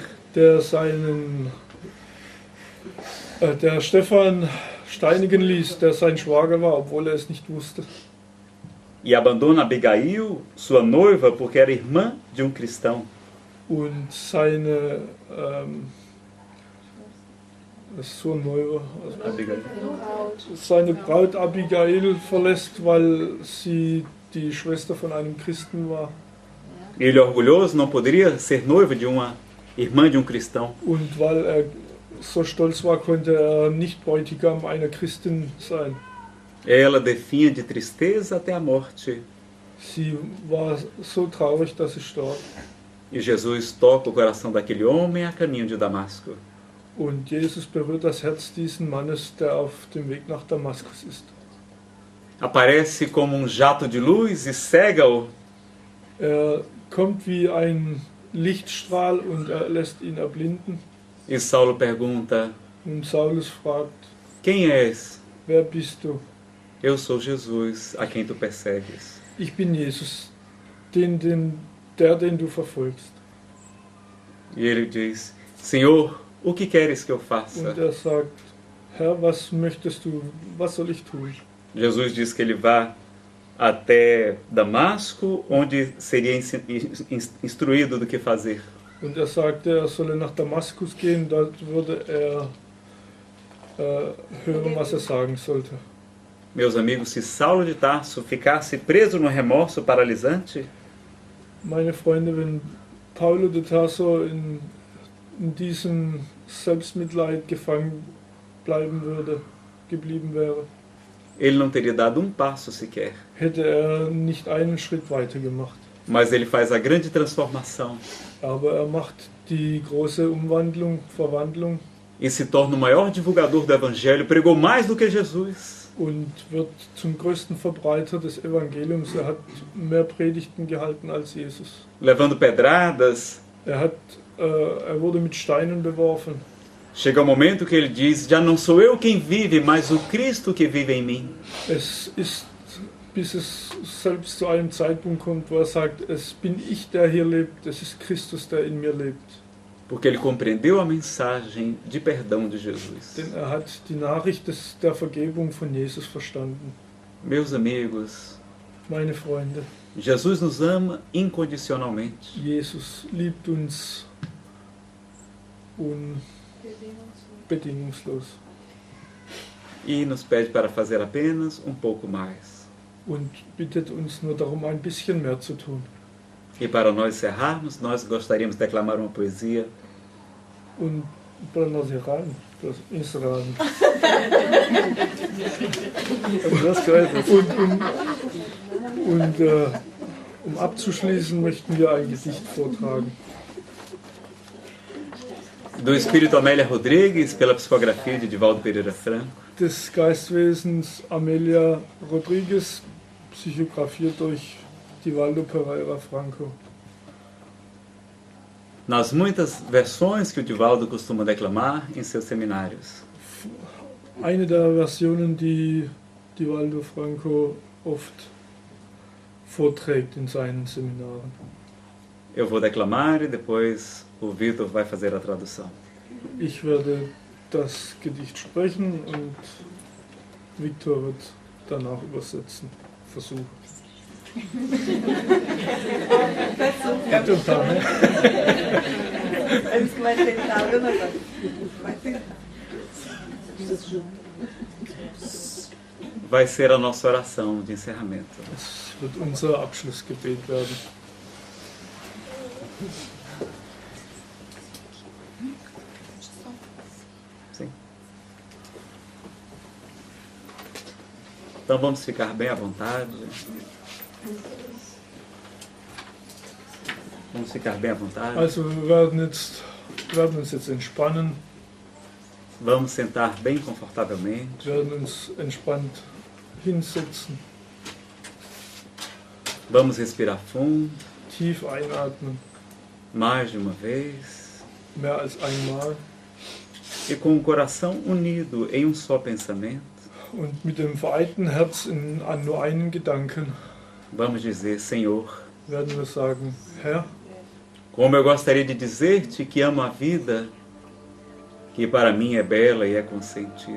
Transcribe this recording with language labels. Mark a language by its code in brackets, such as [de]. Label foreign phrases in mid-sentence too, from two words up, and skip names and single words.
[de] der Stephan steinigen ließ, der sein Schwager war, obwohl er es nicht wusste. [pt] e abandona Abigail, sua noiva, porque era irmã de um cristão. [de] Und seine Abigail. seine Braut Abigail verlässt, weil sie die Schwester von einem Christen war. [pt] Ele, orgulhoso, não poderia ser noivo de uma irmã de um cristão. [de] Und weil er so stolz war, konnte er nicht Bräutigam einer Christin sein. [pt] Ela definha de tristeza até a morte. [de] Sie war so traurig, dass sie starb. [pt] E Jesus toca o coração daquele homem a caminho de Damasco. [de] Und Jesus berührt das Herz dieses Mannes, der auf dem Weg nach Damaskus ist. [pt] Aparece como um jato de luz e cega-o. [de] Er kommt wie ein Lichtstrahl und er lässt ihn erblinden. [pt] E Saulo pergunta: [de] Und Saulus fragt, [pt] Quem és? [de] wer bist du? [pt] Eu sou Jesus, a quem tu persegues. [de] Ich bin Jesus, den du verfolgst. [pt] E ele diz: Senhor, o que queres que eu faça? [de] Und er sagt, Herr, was möchtest du, was soll ich tun? [pt] Jesus diz que ele vá até Damasco, onde seria instruído do que fazer. [de] Und er sagte, er solle nach Damaskus gehen, dort würde er hören, was er sagen sollte. [pt] Meus amigos, se Saulo de Tarso ficasse preso no remorso paralisante, [de] Meine Freunde, wenn Paulo de Tarso in diesem Selbstmitleid gefangen geblieben wäre, [pt] ele não teria dado um passo sequer. [de] hätte er nicht einen Schritt weiter gemacht. [pt] Mas ele faz a grande transformação [de] Aber er macht die große Verwandlung [pt] e se torna o maior divulgador do Evangelho, pregou mais do que Jesus. [de] und wird zum größten Verbreiter des Evangeliums. Er hat mehr Predigten gehalten als Jesus. [pt] Levando pedradas, [de] Er wurde mit Steinen beworfen. [pt] chega o momento que ele diz: Já não sou eu quem vive, mas o Cristo que vive em mim. [de] Bis es selbst zu einem Zeitpunkt kommt, wo er sagt, es bin ich, der hier lebt, es ist Christus, der in mir lebt. [pt] Porque ele compreendeu a mensagem de perdão de Jesus. [de] Denn er hat die Nachricht der Vergebung von Jesus verstanden. [pt] Meus amigos, [de] Meine Freunde, [pt] Jesus nos ama incondicionalmente. [de] Jesus liebt uns bedingungslos [pt] E nos pede para fazer apenas um pouco mais. [de] und bittet uns nur darum, ein bisschen mehr zu tun. [pt] E para nós encerrarmos, nós gostaríamos de declamar uma poesia Und para nós encerrarmos. [de] Um abzuschließen, möchten wir ein Gedicht vortragen. [pt] do Espírito Amélia Rodrigues, pela psicografia de Divaldo Pereira Franco. [de] Des Geistwesens Amelia Rodrigues, psychografiert durch Divaldo Pereira Franco. [pt] Nas muitas versões que o Divaldo costuma declamar em seus seminários. [de] Eine der Versionen, die Divaldo Franco oft vorträgt in seinen Seminaren. [pt] Eu vou declamar e depois o Vitor vai fazer a tradução. [de] Ich werde das Gedicht sprechen und Viktor wird danach übersetzen. Versuchen. [pt] Tentar, né? Antes que vai tentar, eu não vou. Vai tentar. Vai ser a nossa oração de encerramento. [de] Es wird unser Abschlussgebet werden. [pt] Sim. Então vamos ficar bem à vontade. Vamos ficar bem à vontade. [de] Also wir werden uns jetzt entspannen. [pt] Vamos sentar bem confortavelmente. [de] werden uns entspannt hinsetzen, [pt] Vamos respirar fundo, [de] tief einatmen, [pt] mais de uma vez. [de] mehr als einmal, [pt] E com o coração unido em um só pensamento, [de] und mit dem vereinten Herz an nur einen Gedanken [pt] vamos dizer: Senhor, [de] werden wir sagen, Herr, [pt] como eu gostaria de dizer-te que amo a vida, que para mim é bela e é consentida.